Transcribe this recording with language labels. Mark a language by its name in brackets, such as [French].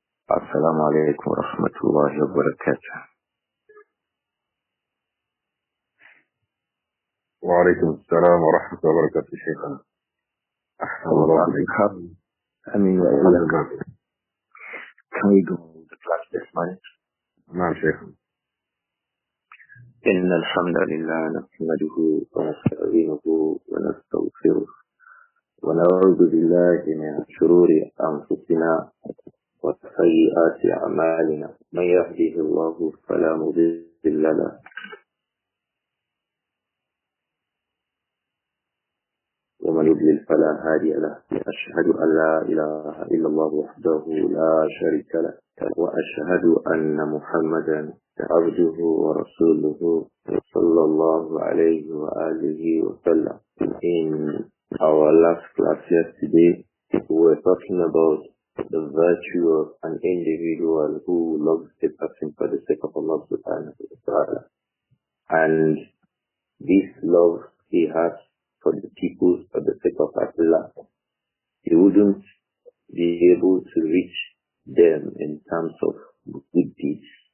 [Arabic] السلام عليكم ورحمة الله وبركاته. وعليكم السلام ورحمة الله وبركاته شيخنا. أحسن الله إليك. أمين وإياك. [English] Can we go to the class this morning? [Arabic] نعم شيخنا. إن الحمد لله نحمده ونستعينه ونستغفره ونعوذ بالله من شرور أنفسنا وسيئات أعمالنا. من يهده الله فلا مضل له ومن يضلل فلا هادي له. أشهد أن لا إله إلا الله وحده لا شريك له وأشهد أن محمدا عبده ورسوله صلى الله عليه وآله وسلم. [English] In our last class yesterday, we were talking about the virtue of an individual who loves a person for the sake of Allah subhanahu wa ta'ala. And this love he has for the people for the sake of Allah, he wouldn't be able to reach them in terms of good deeds.